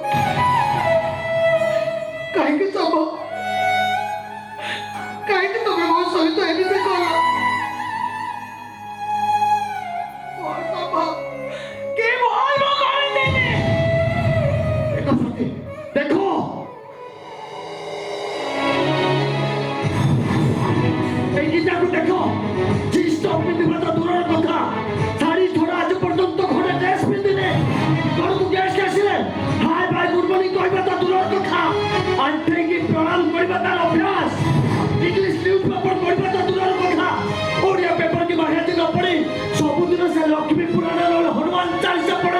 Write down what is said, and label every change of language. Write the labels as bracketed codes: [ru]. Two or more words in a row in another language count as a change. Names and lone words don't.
[or] କାହିଁକି ସବ? କାହିଁକି ତମେ ମୋ ସହିତ ଏମିତି କଲ? ଦେଖ এই গীতাକୁ ଦେଖ। [en] jeans top [or] ପିନ୍ଧିବା ତ ଦୂରର କଥା, ଶାଢ଼ୀ ଛଡ଼ା ଆଜି ପର୍ଯ୍ୟନ୍ତ ଘରେ ଡ୍ରେସ୍ ପିନ୍ଧିନେ। ଘରକୁ ଗେଷ୍ଟ ଆସିଲେ [en] hi bye good morning [or] କହିବା ତ ଦୂରର କଥା, ଆଣ୍ଠେଇକି ପ୍ରଣାମ କରିବା ତାର ଅଭ୍ୟାସ। [en] English news paper [or] ପଢିବା ତ ଦୂରର କଥା, ଓଡ଼ିଆ ପେପର କିମ୍ବା ହିନ୍ଦୀ ନ ପଢି ସବୁଦିନ ସେ ଲକ୍ଷ୍ମୀ ପୁରାଣ ନହେଲେ ହନୁମାନ ଚାଳିଶା ପଢେ।